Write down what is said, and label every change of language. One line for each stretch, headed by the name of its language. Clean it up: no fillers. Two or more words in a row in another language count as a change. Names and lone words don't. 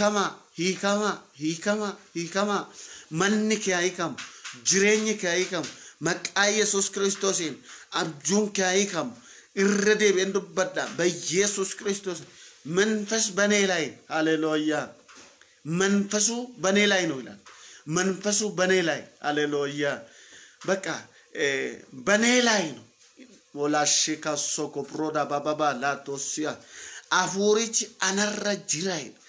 Oromo: Hiikamaa. Manni kee haa hiikamu. Jireenyi kee haa hiikamu. maqaa Yesuus Kiristoosiin abjuun kee haa hiikamu irra deebi'een dubbadha
Amharic: በኢየሱስ ክርስቶስ መንፈስ በኔ ላይ ሃሌሉያ መንፈሱ በኔ ላይ ነው ይላል መንፈሱ በኔ ላይ ሃሌሉያ በቃ በኔ ላይ ነው ወላሺ ካሶኮ ፕሮዳ ባባባ ላቶሲያ አፉሪች አነራ ጅራይ